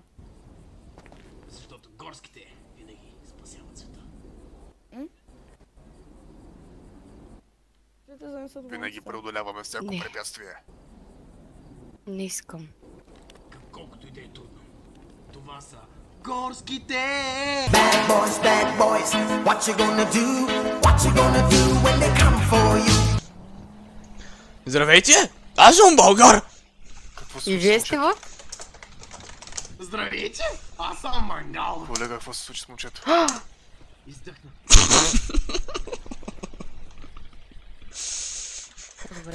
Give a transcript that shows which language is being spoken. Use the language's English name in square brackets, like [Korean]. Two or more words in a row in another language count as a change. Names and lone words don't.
[Bulgarian] Защото горските винаги спасяват света. Ще те занеса до Винаги болницата. преодоляваме всяко Не. препятствие. Не искам. Колкото и да е трудно. Това са горските! [English] Bad boys, what you gonna do? What you gonna do when they come for you? [Bulgarian] Здравейте! Аз съм българ! Какво се И случи? вие сте в? Здравейте! Аз съм Мангал! Колега, какво се случи с момчето? Издъхна. Добре.